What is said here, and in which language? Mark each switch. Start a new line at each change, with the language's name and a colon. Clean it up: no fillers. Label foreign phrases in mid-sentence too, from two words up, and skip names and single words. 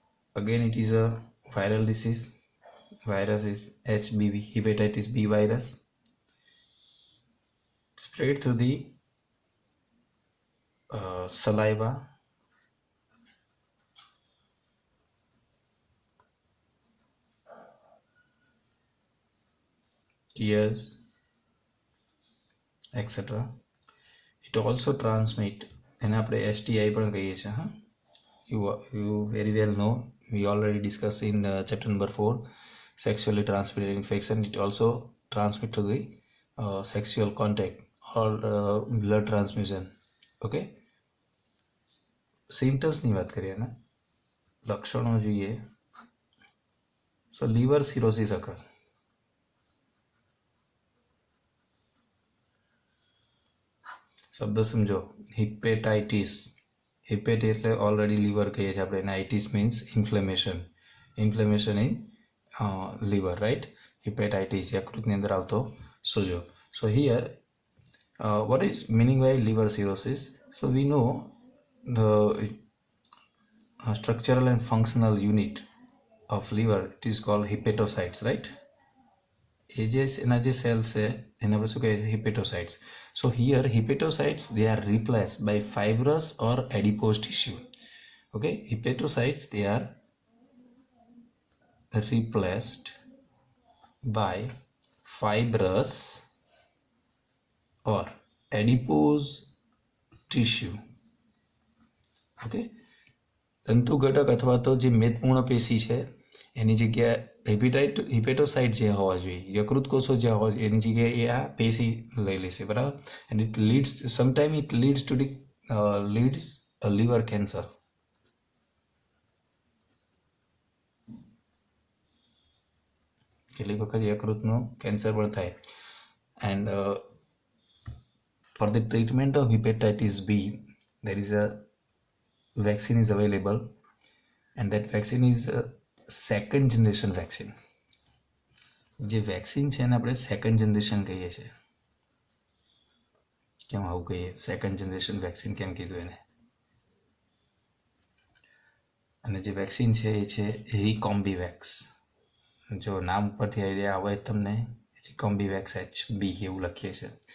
English: again it is a viral disease. Virus is HBV, hepatitis B virus, spread through the saliva, tears, etc. It also transmit, and
Gujarati: આપણે STI પણ કહીએ છીએ. હા,
English: you very well know, we already discussed in chapter number 4, sexually transmitted infection. It also transmit to the sexual contact or blood transmission.
Gujarati: Okay, symptoms ની વાત કરીએ ને, લક્ષણો જોઈએ.
English: So liver cirrhosis occur.
Gujarati: શબ્દ સમજો, હિપેટાઇટિસ. હિપેટ એટલે
English: already liver
Gujarati: કહીએ છીએ આપણે, અને
English: itis means inflammation in liver,
Gujarati: right? Hepatitis યકૃતની અંદર આવતો સોજો.
English: So here what is meaning by liver cirrhosis? So we know the structural and functional unit of liver, it is called hepatocytes, right?
Gujarati: એના જે સેલ્સ છે એને આપણે શું કહીએ છીએ? હિપેટોસાઇટ્સ.
English: So here hepatocytes, they are replaced by fibrous or adipose tissue. Okay, hepatocytes, they are replaced by fibrous or adipose tissue.
Gujarati: Okay, તંતુ ઘટક અથવા તો જે મેદપૂર્ણ પેશી છે એની જગ્યાએ હિપેટોસાઇટ જે હોવા જોઈએ, યકૃત કોષો જે હોવા જોઈએ એની જગ્યાએ એ આ પેશી લઈ લેશે, બરાબર?
English: And it leads, sometime it leads to leads liver cancer.
Gujarati: કેટલીક વખત યકૃતનું કેન્સર પણ થાય.
English: એન્ડ for the treatment of hepatitis B, there is a vaccine is available, and that vaccine is a second generation vaccine.
Gujarati: જે વેક્સિન છે એને આપણે
English: second generation
Gujarati: કહીએ છીએ. કેમ આવું કહીએ?
English: second generation vaccine
Gujarati: કેમ કીધું એને? અને જે વેક્સિન છે એ છે રિકોમ્બીવેક્સ. જો નામ ઉપરથી આઈડિયા આવે તમને, રિકોમ્બીવેક્સ HB એવું લખીએ છીએ.